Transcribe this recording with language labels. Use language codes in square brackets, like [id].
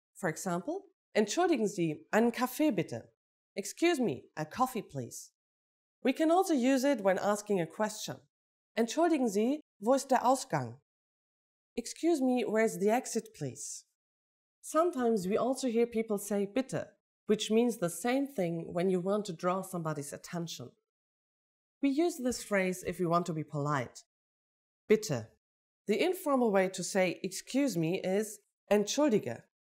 [en] For example, [de] Entschuldigen Sie, einen Kaffee bitte. [en] Excuse me, a coffee please. We can also use it when asking a question. [de] Entschuldigen Sie, wo ist der Ausgang? [en] Excuse me, where's the exit please? Sometimes we also hear people say bitte, which means the same thing when you want to draw somebody's attention. We use this phrase if we want to be polite. Bitte. The informal way to say excuse me is entschuldige.